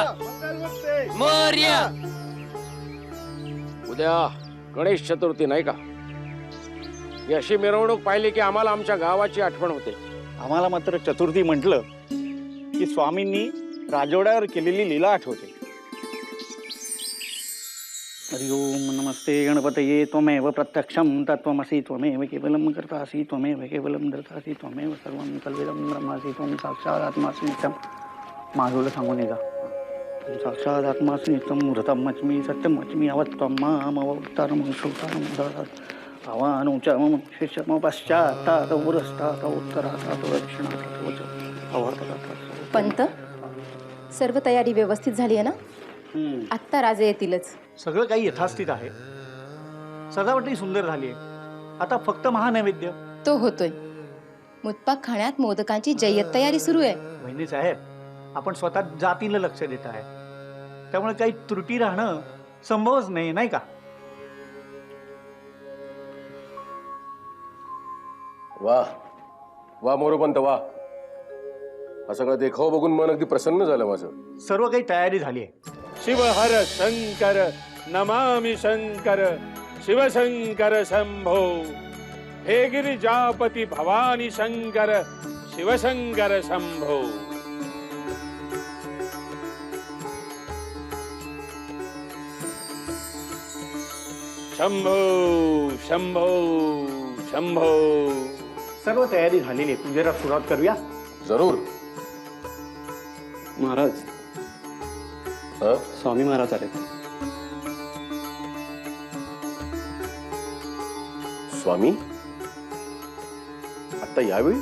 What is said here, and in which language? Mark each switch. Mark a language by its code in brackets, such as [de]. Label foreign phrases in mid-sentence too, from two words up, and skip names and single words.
[mr] मंगलमूर्ती मोरया। उद्या गणेश चतुर्थी नाही का? ही अशी मिरवणूक पाहिली की आम्हाला आमच्या गावाची आठवण होते। आम्हाला मात्र चतुर्थी म्हटलं की स्वामींनी राजवाड्यावर केलेली लीला आठवते। [sa] हरि ओम नमस्ते गणपतये त्वमेव प्रत्यक्षं तत्त्वमसि त्वमेव केवलं कर्तासि त्वमेव केवलं धर्तासि त्वमेव सर्वं कल्विदं ब्रह्मासि त्वं साक्षात् आत्मासि नित्यं। [mr] माधुला सांगून येगा, [sa] साक्षात् आत्मासि नित्यं ऋतमच्मि सत्यमच्मि अवत्वं मामवतारं श्रोतारं ददात् आवानुचमं शिष्यम पश्चात् पुरस्तात् उत्तरात् दक्षिणात् वच अवर्ततात। [mr] पंत, सर्व तयारी व्यवस्थित झाली आहे ना? आत्ता राजे येतीलच। सगळं काही यथास्थित आहे। सजावटही सुंदर झाली आहे। आता फक्त महानैवेद्य तो होतोय। मुतपाक खाण्यात मोदकांची जय्यत तयारी सुरू आहे। वहिनी साहेब, आपण स्वतः जातीला लक्ष देत आहे, त्यामुळे काही त्रुटी राहणं संभवच नाही, नाही का? वाह वाह मोरोपंत, वाह! हा सगळा देखाव बघून मन अगदी प्रसन्न झालं माझं। सर्व काही तयारी झाली आहे। शिव हर शंकर नमामि शंकर शिवशंकर शंभो। हे गिरिजापती भवानी शंकर शिवशंकर शंभो। शंभो शंभो शंभो। सर्व तयारी झालेली आहे, पूजेला सुरुवात करूया। जरूर। महाराज, स्वामी महाराज आले। स्वामी आता यावेळी?